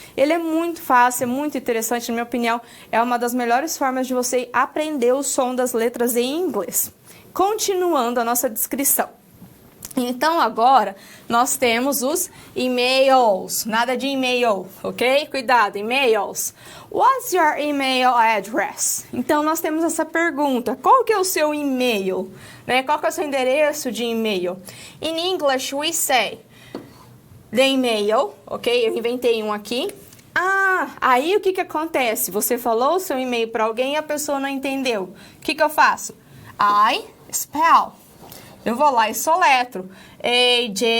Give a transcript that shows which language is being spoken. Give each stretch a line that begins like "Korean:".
Portuguese: Ele é muito fácil, é muito interessante, na minha opinião. É uma das melhores formas de você aprender o som das letras em inglês. Continuando a nossa descrição. Então, agora, nós temos os e-mails. Nada de e-mail, ok? Cuidado, e-mails.
English: What's your email address?
Portuguese: Então, nós temos essa pergunta. Qual que é o seu e-mail? Né? Qual que é o seu endereço de e-mail?
English: In English, we say the email, ok?
Portuguese: Eu inventei um aqui. Ah, aí o que acontece? Você falou o seu e-mail para alguém e a pessoa não entendeu. O que eu faço?
English: I spell.
Portuguese: Eu vou lá e soletro. A-J-M-C-L-E-A-N.